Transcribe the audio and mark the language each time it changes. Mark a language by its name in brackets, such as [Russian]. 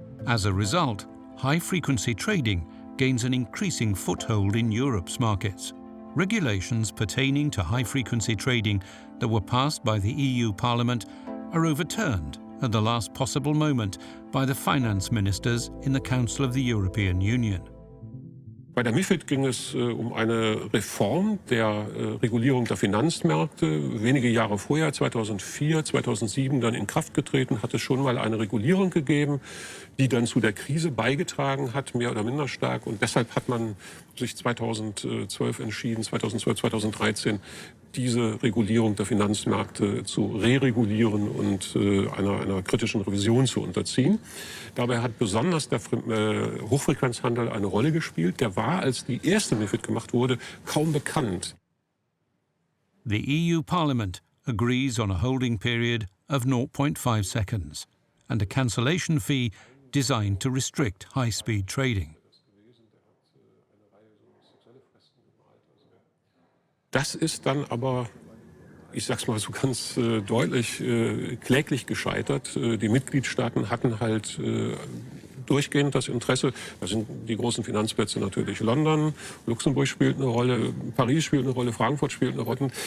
[English] As a result, high-frequency trading gains an increasing foothold in Europe's markets. Regulations pertaining to high-frequency trading that were passed by the EU Parliament are overturned at the last possible moment by the finance ministers in the Council of the European Union. [German] Bei der MiFID ging es um eine Reform der Regulierung der Finanzmärkte. Wenige Jahre vorher, 2004, 2007, dann in Kraft getreten, hat es schon mal eine Regulierung gegeben, die dann zu der Krise beigetragen hat, mehr oder minder stark. Und deshalb hat man sich 2012 entschieden, 2012, 2013, diese Regulierung der Finanzmärkte zu re-regulieren und einer kritischen Revision zu unterziehen. Dabei hat besonders der Hochfrequenzhandel eine Rolle gespielt. Der war, als die erste MiFID gemacht wurde, kaum bekannt. [English] The EU Parliament agrees on a holding period of 0.5 seconds and a cancellation fee designed to restrict high-speed trading. [German] Das ist dann aber, ich sag's mal so ganz deutlich, kläglich gescheitert. Die Mitgliedstaaten hatten halt durchgehend das Interesse. Da sind die großen Finanzplätze natürlich London, Luxemburg spielt eine Rolle, Paris spielt eine Rolle, Frankfurt spielt eine Rolle.